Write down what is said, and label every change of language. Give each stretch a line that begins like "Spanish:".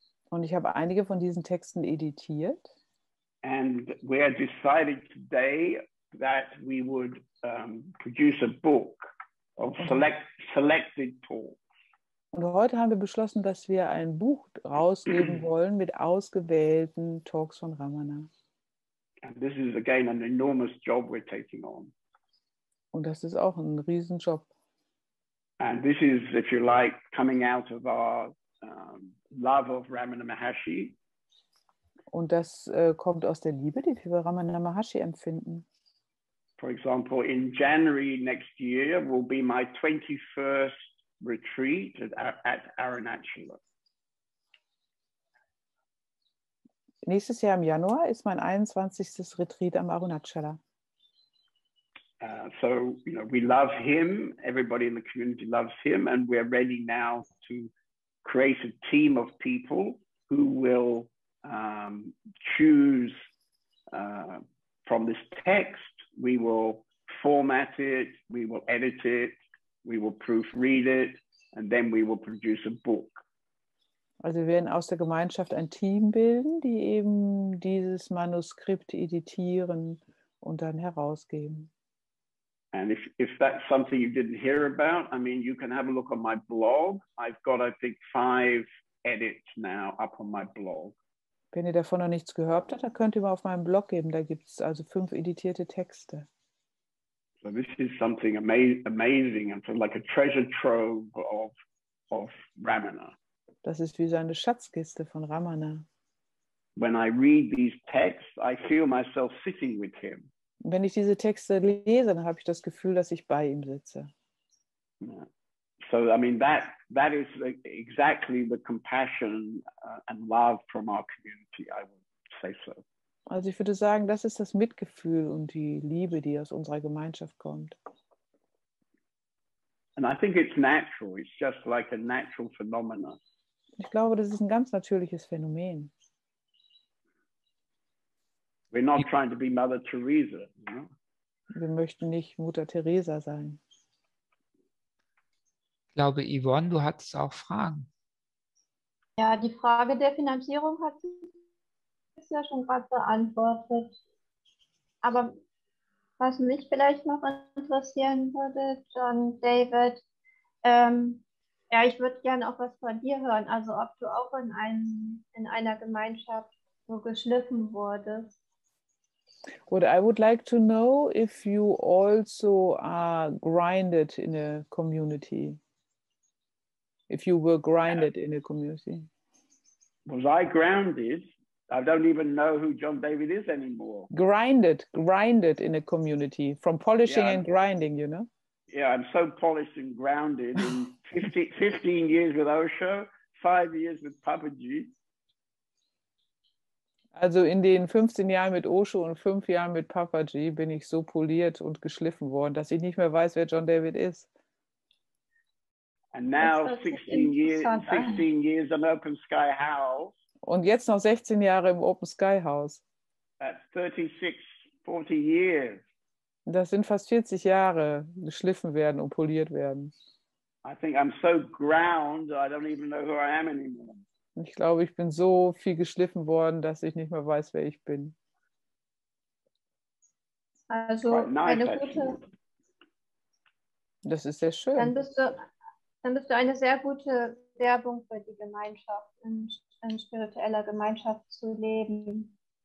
German: Und ich habe einige von diesen Texten editiert.
English: And we had decided today that we would produce a book of selected talks.
German: Und heute haben wir beschlossen, dass wir ein Buch rausgeben wollen mit ausgewählten Talks von Ramana.
English: And this is again an enormous job we're taking on.
German: Und das ist auch ein Riesenjob.
English: And this is, if you like, coming out of our love of Ramana Maharshi.
German: Und das kommt aus der Liebe, die wir für Ramana Maharshi empfinden.
English: For example, in January next year will be my 21st retreat at Arunachala.
German: Nächstes Jahr im Januar ist mein 21. Retreat am Arunachala.
English: So, you know, we love him. Everybody in the community loves him, and we're ready now to create a team of people who will choose from this text. We will format it, we will edit it, we will proofread it, and then we will produce a book.
German: Also wir werden aus der Gemeinschaft ein Team bilden, die eben dieses Manuskript editieren und dann herausgeben.
English: And if that's something you didn't hear about, I mean, you can have a look on my blog. I've got, I think, 5 edits now up on my blog.
German: Wenn ihr davon noch nichts gehört habt, dann könnt ihr mal auf meinem Blog geben. Da gibt es also 5 editierte Texte.
English: So this is something amazing and like a treasure trove of Ramana.
German: Das ist wie so eine Schatzkiste von Ramana.
English: When I read these texts, I feel myself sitting with him.
German: Wenn ich diese Texte lese, dann habe ich das Gefühl, dass ich bei ihm sitze.
English: Yeah. So, I mean, that is exactly the compassion and love from our community, I would say so.
German: Also ich würde sagen, das ist das Mitgefühl und die Liebe, die aus unserer Gemeinschaft kommt.
English: And I think it's natural. It's just like a natural phenomenon.
German: Ich glaube, das ist ein ganz natürliches Phänomen.
English: We're not trying to be Mother Teresa, you know?
German: Wir möchten nicht Mutter Teresa sein. Ich glaube, Yvonne, du hattest auch Fragen. Ja, die Frage der Finanzierung hat sie ja schon gerade beantwortet. Aber was mich vielleicht noch interessieren würde, John David, ja, ich würde gerne auch was von dir hören. Also ob du auch in einer Gemeinschaft so geschliffen wurdest.
English: What I would like to know if you also are grinded in a community. If you were grinded in a community. Was I grounded? I don't even know who John David is anymore. Grinded in a community. From polishing and grinding, you know? Yeah, I'm so polished and grounded in 15 years with Osho, 5 years with Papaji.
German: Also in den 15 Jahren mit Osho und 5 Jahren mit Papaji bin ich so poliert und geschliffen worden, dass ich nicht mehr weiß, wer John David ist.
English: And now 16 years on Open Sky House.
German: Und jetzt noch 16 Jahre im Open Sky House.
English: That's 40 years.
German: Das sind fast 40 Jahre geschliffen werden und poliert werden.
English: I think I'm so ground, I don't even know who I am anymore.
German: Ich glaube, ich bin so viel geschliffen worden, dass ich nicht mehr weiß, wer ich bin. Also eine gute. Das ist sehr schön. Dann bist du eine sehr gute Werbung für die Gemeinschaft, in spiritueller Gemeinschaft zu leben.